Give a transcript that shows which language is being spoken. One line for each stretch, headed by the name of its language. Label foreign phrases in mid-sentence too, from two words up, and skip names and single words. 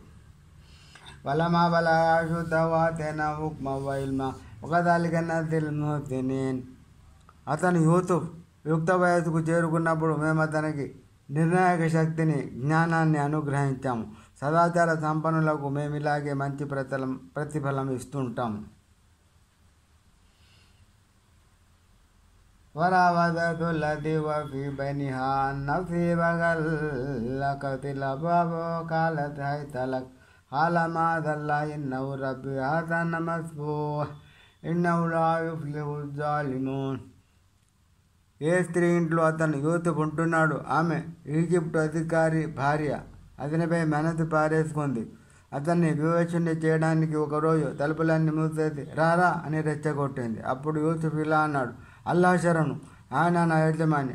Arabic: ولما بلغ أشده آتيناه حكما وعلما وكذلك نجزي المحسنين.
Telugu: అతను యూసుఫ్ యుక్త వయస్సుకు చేరుకున్నప్పుడు మేము అతనికి నిర్ణాయక శక్తిని, జ్ఞానాన్ని అనుగ్రహించాము. సదాచార సంపన్నులకు మేము ఇలాగే మంచి ప్రతిఫలం ఇస్తుంటాము.
Arabic: وراودته التي وفي بينها عن نفسه وغلقت الأبواب وقالت هيت لك قال معاذ الله إنه ربي أحسن مثواه إنه لا يفلح الظالمون.
Telugu: ఏ స్త్రీ ఇంట్లో అతను యూసుఫ్ ఉంటున్నాడు, ఆమె ఈజిప్టు అధికారి భార్య. అతనిపై మనసు పారేసుకుంది. అతన్ని వివేచన చేయడానికి ఒకరోజు తలుపులన్నీ మూసేసి రారా అని రెచ్చగొట్టింది. అప్పుడు యూసుఫ్ ఇలా అన్నాడు, అల్లాహ్ శరణు, ఆయన నా యజమాని.